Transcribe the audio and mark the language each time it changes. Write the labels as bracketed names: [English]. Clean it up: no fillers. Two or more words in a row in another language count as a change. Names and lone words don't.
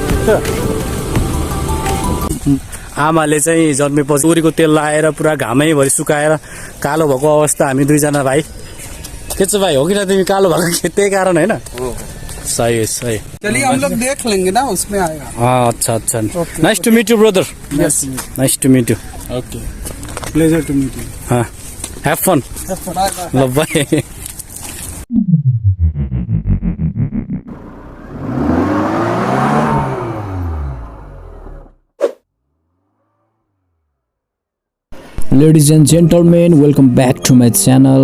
[Nepali] आमाले चाहिँ जन्मेपछि तोरीको तेल लाएर पुरा घामैभरि सुकाएर कालो भएको अवस्था हामी दुईजना भाइ। के छ भाइ, हो कि तिमी कालो भएको त्यही कारण होइन? [Hindi] सही है, सही। चलिए हम लोग देख लेंगे ना, उसमें आएगा। हाँ, अच्छा अच्छा। [English] nice to meet you brother. यस, nice to meet you. okay, pleasure to meet you. हाँ, have fun. ल बाई। ladies and gentlemen, welcome back to my channel.